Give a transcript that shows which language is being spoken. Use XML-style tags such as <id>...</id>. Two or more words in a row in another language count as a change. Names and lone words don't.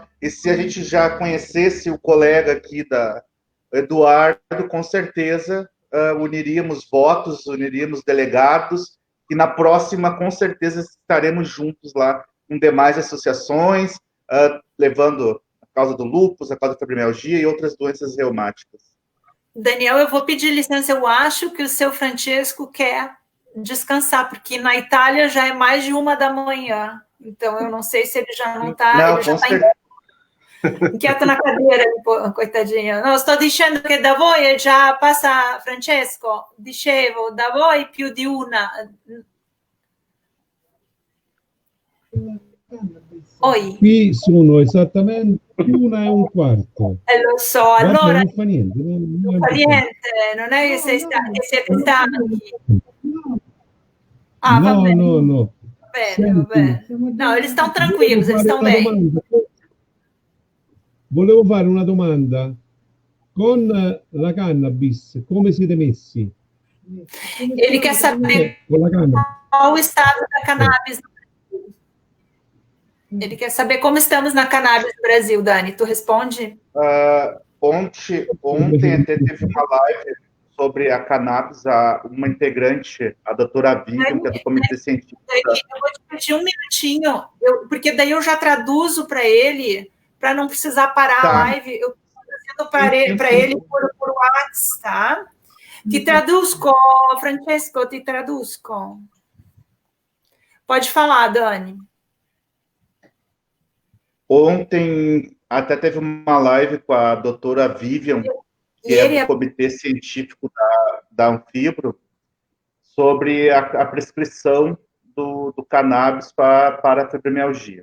<pt>E se a gente já conhecesse o colega aqui, Eduardo, com certeza uniríamos votos, uniríamos delegados, e na próxima, com certeza, estaremos juntos lá com demais associações, levando a causa do lúpus, a causa da fibromialgia e outras doenças reumáticas. Daniel, eu vou pedir licença. Eu acho que o seu Francesco quer descansar, porque na Itália já é mais de 1 da manhã. Então, eu não sei se ele já não está... Ele já está inquieto na cadeira, coitadinho.</pt> <it>No, sto dicendo che da voi già passa, Francesco, dicevo, da voi più di una.</it> <pt>Oi.</pt> <it>Qui sono esattamente 1:15. Lo so, allora non fa niente. Non fa niente, non è che siete stanchi. Ah, no, va bene. No. Bene, va bene.</it> <pt>No, eles estão tranquilos, eles estão bem.</pt> <it>Volevo fare una domanda. Con la cannabis, come siete messi?</it> <pt>Ele quer saber qual o estado da cannabis no Brasil. Ele quer saber como estamos na cannabis no Brasil, Dani. Tu responde? Ontem até teve uma live sobre a cannabis, uma integrante, a doutora Vivian, que é do Comitê Científico. Eu vou te pedir um minutinho, porque daí eu já traduzo para ele, para não precisar parar a live. Eu estou trazendo para ele por WhatsApp, tá?</pt> <it>Ti traduzco, Francesco, ti traduzco.</it> <pt>Pode falar, Dani. Ontem até teve uma live com a doutora Vivian, que é do Comitê Científico da Anfibro, sobre a prescrição do cannabis para a fibromialgia.</pt>